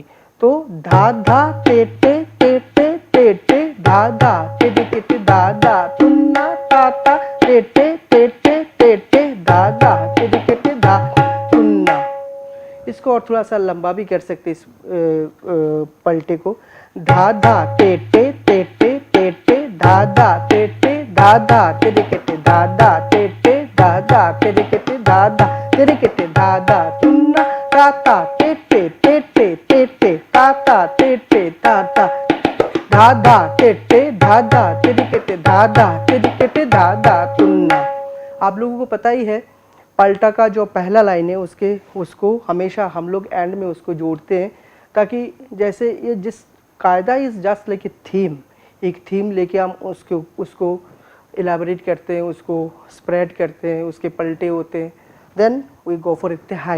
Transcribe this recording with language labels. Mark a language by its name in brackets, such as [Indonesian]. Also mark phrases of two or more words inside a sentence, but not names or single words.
[Hindi] तो धा धा ते टे धा धा ते दादा तुन्ना ताता ते दादा ते धा तुन्ना। इसको और थोड़ा सा लंबा भी कर सकते इस पलटे को, धा धा ते दादा ते दादा ते दादा ते दादा ते दादा तुन्ना ताता ते ताता ते ताता दादा ते दादा ते दादा तुन्ना। आप लोगों को पता ही है पलटा का जो पहला लाइन है उसको हमेशा हम लोग एंड में उसको जोड़ते हैं, ताकि जैसे ये जिस कायदा [English] is just like a theme, [Hindi] एक थीम लेके हम उसको इलाबरेट करते हैं, उसको स्प्रेड करते हैं, उसके पलटे होते हैं, [English] then we go for [Hindi] इत्तेहाई।